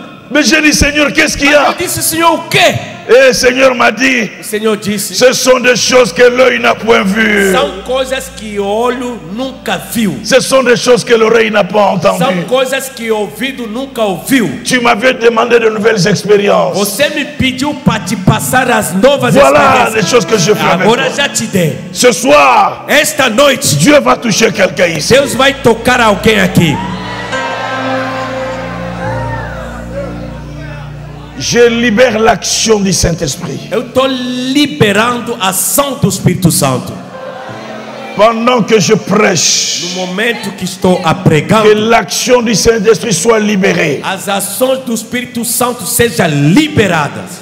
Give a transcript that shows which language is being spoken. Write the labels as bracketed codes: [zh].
[fr] Mais j'ai dit, Seigneur, qu'est-ce qu'il y [pt] Eu [fr] a? [pt] disse: Senhor, o quê? [fr] Et le Seigneur m'a dit, [pt] O Senhor disse: [fr] ce sont des choses que l'œil n'a point vues. [pt] são coisas que o olho nunca viu. [fr] Ce sont des choses que l'oreille n'a pas [pt] São [fr] entendues. [pt] coisas que o ouvido nunca ouviu. [fr] Tu m'avais demandé de nouvelles expériences. [pt] Você me pediu para te passar as novas [fr] Voilà les [pt] experiências. [fr] choses que je fais avec [pt] Agora [fr] toi. [pt] já te dei. [fr] Ce soir, [pt] Esta noite, [fr] Dieu va toucher quelqu'un ici. [pt] Deus vai tocar alguém aqui. [fr] Je libère l'action du Saint-Esprit. [pt] Eu estou liberando a ação do Espírito Santo. [fr] Pendant que je prêche, [pt] no momento que estou a [fr] que [pt] pregando, [fr] l'action du Saint-Esprit soit libérée. [pt] as ações do Espírito Santo sejam liberadas.